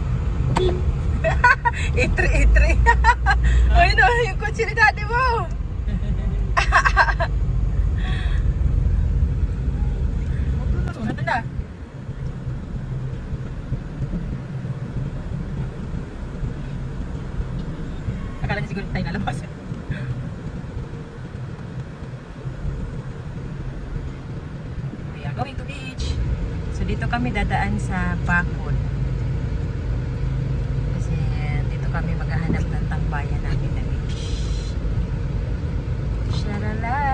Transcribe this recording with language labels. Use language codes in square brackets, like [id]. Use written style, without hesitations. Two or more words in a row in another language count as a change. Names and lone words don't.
[tl] Itri. Ayun o, yung kotse ni Daddy mo. Ito na. Akala niya siguro tayo nalabas. [en] We are going to beach. [tl] So dito kami dadaan sa Bacol. Kasi dito kami maghahanap ng tambayan namin na beach. Shalala!